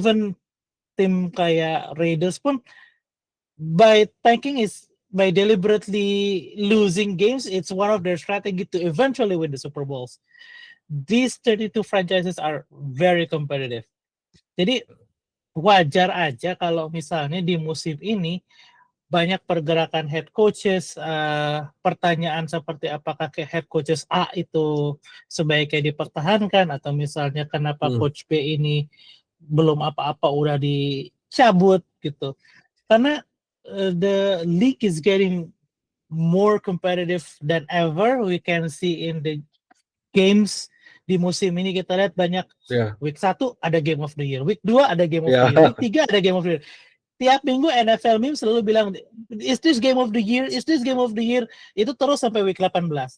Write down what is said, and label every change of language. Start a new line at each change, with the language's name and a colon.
English: Even
Indonesian: tim kayak
English: Raiders pun by deliberately losing games, it's one of their strategy to eventually win the Super Bowls. These 32 franchises are very competitive.
Indonesian: Jadi wajar aja kalau misalnya di musim ini banyak pergerakan head coaches, pertanyaan seperti apakah head coaches A itu sebaiknya dipertahankan, atau misalnya kenapa coach B ini belum apa-apa udah dicabut gitu. Karena
English: the league is getting more competitive than ever. We can see in the games
Indonesian: di musim ini, kita lihat banyak
English: week 1 ada game of the year, week 2 ada game of the year, week 3 ada game of the year.
Indonesian: Tiap minggu
English: NFL Meme
Indonesian: selalu bilang,
English: is this game of the year, is this game of the year,
Indonesian: itu terus sampai
English: week 18.